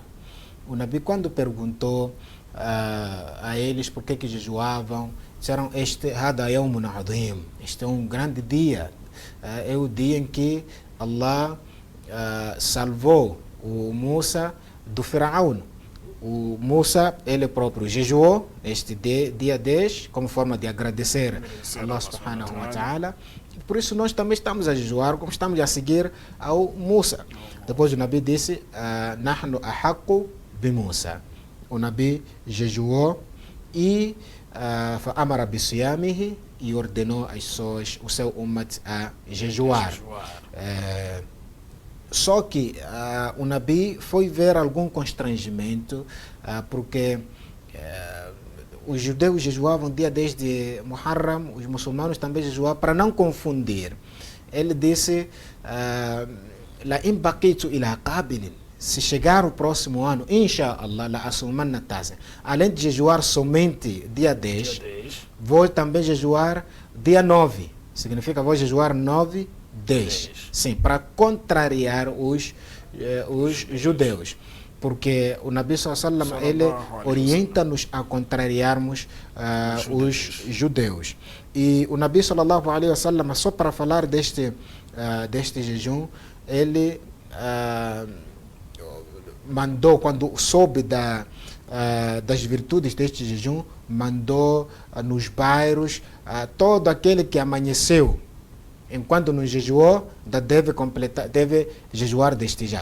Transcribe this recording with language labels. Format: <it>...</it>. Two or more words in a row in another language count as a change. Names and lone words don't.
<pt>O Nabi, quando perguntou a eles por que jejuavam, disseram: este é um grande dia, é o dia em que Allah salvou o Musa do Faraó. O Musa, ele próprio, jejuou este dia 10 como forma de agradecer a</pt> <ar>الله سبحانه وتعالى.</ar> <pt>Por isso nós também estamos a jejuar, como estamos a seguir ao Musa. Depois o Nabi disse:</pt> <ar>نحن أحق بموسى.</ar> <pt>O Nabi jejuou e</pt> <ar>أمر بصيامه,</ar> <pt>e ordenou as pessoas, o seu ummat, a jejuar. Só que o Nabi foi ver algum constrangimento, porque os judeus jejuavam dia 10 de Muharram, os muçulmanos também jejuavam, para não confundir. Ele disse:</pt> <ar>لئن بقيت إلى قابل,</ar> <pt>se chegar o próximo ano, inshallah,</pt> <ar>لأصومن التاسع.</ar> <pt>Além de jejuar somente dia 10, vou também jejuar dia 9. Significa, vou jejuar 9, 10. Sim, para contrariar os judeus. Porque o Nabi</pt> <ar>صلى الله عليه وسلم,</ar> <pt>ele orienta-nos a contrariarmos os judeus. E o Nabi</pt> <ar>صلى الله عليه وسلم,</ar> <pt>só para falar deste deste jejum, ele mandou, quando soube das virtudes deste jejum, mandou nos bairros todo aquele que amanheceu enquanto não jejuou, deve jejuar desde já.</pt>